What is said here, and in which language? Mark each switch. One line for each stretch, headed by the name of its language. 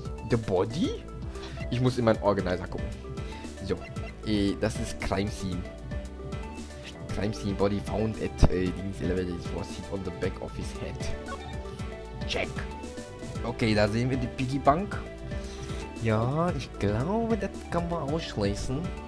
German: The Body? Ich muss in meinen Organizer gucken. So, das ist Crime Scene.
English: Crime scene body found at these elevators was hit on the back of his head. Check.
German: Okay, da sehen wir die Piggy Bank. Ja, ich glaube, das kann man ausschließen.